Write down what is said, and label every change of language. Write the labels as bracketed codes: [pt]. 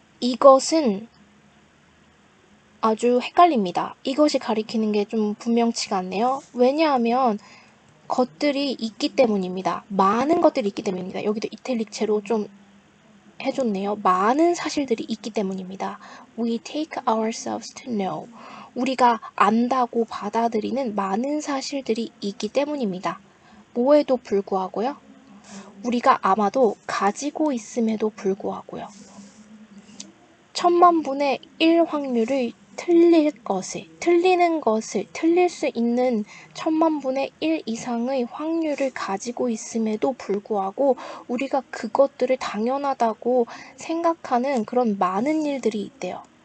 [ko] 이것은 아주 헷갈립니다. 이것이 가리키는 게 좀 분명치가 않네요. 왜냐하면 것들이 있기 때문입니다. 많은 것들이 있기 때문입니다. 여기도 이탈릭체로 좀 해줬네요. 많은 사실들이 있기 때문입니다. [en] We take ourselves to know. [ko] 우리가 안다고 받아들이는 많은 사실들이 있기 때문입니다. 뭐에도 불구하고요. 우리가 아마도 가지고 있음에도 불구하고요. 1000만 분의 1 확률의 틀리는 것을 틀릴 수 있는 1000만분의 1 이상의 확률을 가지고 있음에도 불구하고 우리가 그것들을 당연하다고 생각하는 그런 많은 일들이 있대요.